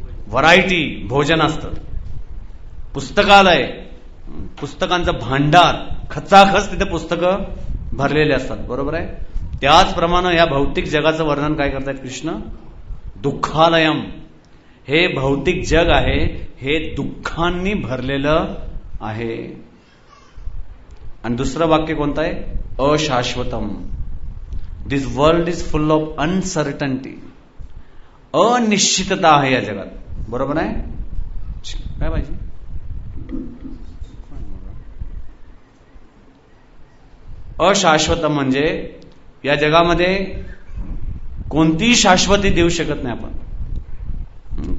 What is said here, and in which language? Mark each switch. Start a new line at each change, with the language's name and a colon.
Marathi: Variety भोजन असतं। पुस्तकालय, पुस्तकांचं भांडार, खचाखच तिथे पुस्तकं भरलेले असतात, बरोबर आहे? त्याचप्रमाणे या भौतिक जगाचं वर्णन काय करतायत कृष्ण? दुःखालयम। हे भौतिक जग आहे हे दुःखांनी भरलेलं आहे। आणि दुसरं वाक्य कोणतं आहे? अशाश्वतम।
English: This world is full of uncertainty.
Marathi: अनिश्चितता आहे या जगात, बरोबर आहे? काय पाहिजे? अशाश्वतम म्हणजे या जगामध्ये कोणतीही शाश्वती देऊ शकत नाही आपण।